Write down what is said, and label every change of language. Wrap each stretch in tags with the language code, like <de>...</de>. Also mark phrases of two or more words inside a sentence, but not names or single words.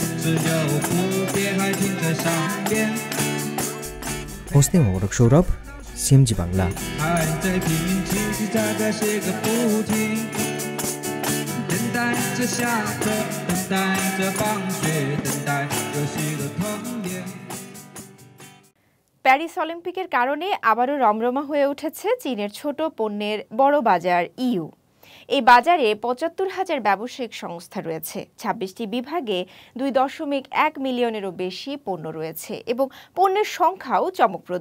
<bn>হোসনে মোবারক সৌরভ, সিএমজি বাংলা।</bn> <zh>在拼命继续在改写个不停，等待着下课，等待着放学，等待游戏的童年。</zh> <bn>প্যারিস অলিম্পিকের কারণে আবারও রমরমা হয়ে উঠেছে চীনের ছোট পণ্যের বড় বাজার ইউ। এই বাজারে ৭৫,০০০ ব্যবসায়িক সংস্থা রয়েছে, ২৬টি বিভাগে ২.১ মিলিয়নেরও বেশি পণ্য রয়েছে এবং পণ্যের সংখ্যাও চমকপ্রদ।</bn>